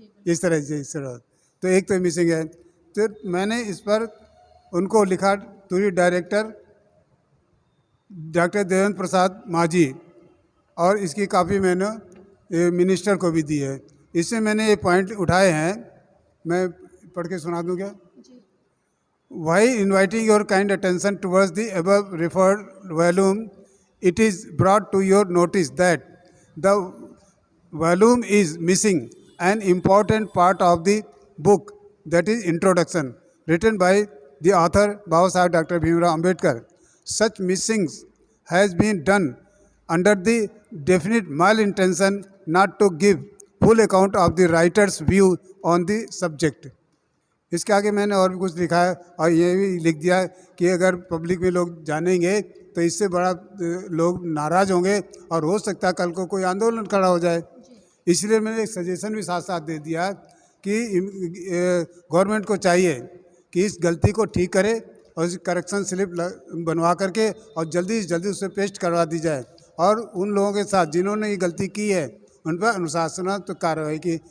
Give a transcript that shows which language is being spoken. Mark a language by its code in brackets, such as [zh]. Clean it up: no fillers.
[hi] इस तरह से तो एक तो मिसिंग है। तो मैंने इस पर उनको लिखा, टूरी डायरेक्टर डॉक्टर देवेंद्र प्रसाद माझी, और इसकी कापी मैंने मिनिस्टर को भी दी है। इससे मैंने ये पॉइंट उठाए हैं, मैं पढ़ के सुना दूं क्या? [en] While inviting your kind attention towards the above referred volume, it is brought to your notice that the volume is missing an important part of the book, that is introduction, written by the author Baba Saheb Dr. Bhimrao Ambedkar. Such missings has been done under the definite malintention not to give full account of the writer's view on the subject. [hi] इसके आगे मैंने और भी कुछ लिखा है, और ये भी लिख दिया कि अगर पब्लिक में लोग जानेंगे तो इससे बड़ा लोग नाराज़ होंगे और हो सकता है कल को कोई आंदोलन खड़ा हो जाए। इसलिए मैंने एक सजेशन भी साथ साथ दे दिया कि गवर्नमेंट को चाहिए कि इस गलती को ठीक करे और इस करेक्शन स्लिप बनवा करके और जल्दी से जल्दी उसे पेस्ट करवा दी जाए, और उन लोगों के साथ जिन्होंने ये गलती की है उन पर अनुशासनात्मक कार्रवाई की।